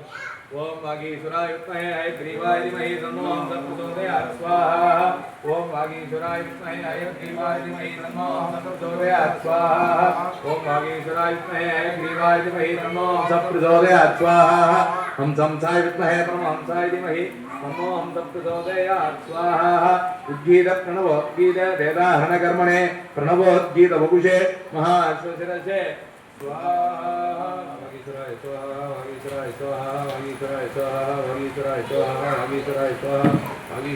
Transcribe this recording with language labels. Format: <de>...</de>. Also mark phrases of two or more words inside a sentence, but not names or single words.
<sa>ओं वागीश्वराय विद्महे हयग्रीवाय धीमहि तन्नो अंश प्रचोदयात् स्वाहा. ओं वागीश्वराय विद्महे हयग्रीवाय धीमहि तन्नो अंश प्रचोदयात् स्वाहा. ओं वागीश्वराय विद्महे हयग्रीवाय धीमहि तन्नो अंश प्रचोदयात् स्वाहा. हंसाय विद्महे परमहंसाय धीमहि तन्नो हम सब प्रचोदयात् स्वाहा. उद्गीत प्रणवोद्गीत वेदाहरणकर्मणे प्रणवोद्गीत वपुषे महाश्वशिरसे स्वाहा. वागीश्वराय स्वाहा, वागीश्वराय स्वाहा, वागीश्वराय स्वाहा, वागीश्वराय स्वाहा, वागीश्वराय स्वाहा,</sa>